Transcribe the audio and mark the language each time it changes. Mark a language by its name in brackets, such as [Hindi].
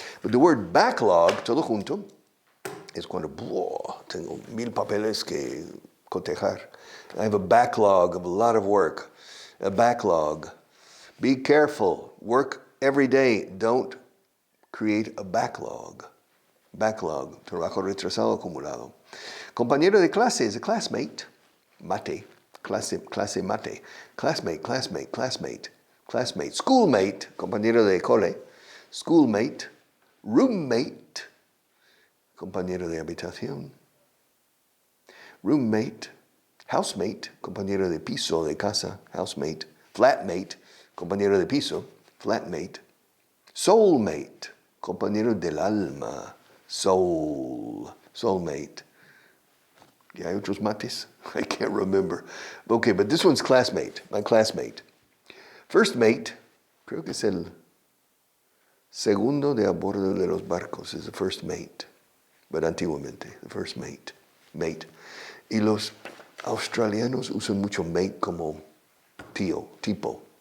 [English] But the word backlog, [Spanish] todo junto, es cuando, tengo 1000 papeles que cotejar. [English] I have a backlog of a lot of work. A backlog. Be careful. Work every day. Don't create a backlog. Backlog. [Spanish] Trabajo retrasado acumulado. Compañero de clase [English] is a classmate. Mate. Clase mate. Classmate. Schoolmate. [Spanish] Compañero de cole. [English] Schoolmate. Roommate. [Spanish] Compañero de habitación. Roommate. Housemate, compañero de piso, de casa, housemate. Flatmate, compañero de piso, flatmate. Soulmate, compañero del alma, [English] soulmate. [Spanish] ¿Y hay otros mates? [English] I can't remember. Okay, but this one's classmate, my classmate. [Spanish] First mate, creo que es el segundo de a bordo de los barcos, [English] is the first mate. [Spanish] But antiguamente, [English] the first mate. [Spanish] Y los australianos usan mucho mate como tío, tipo.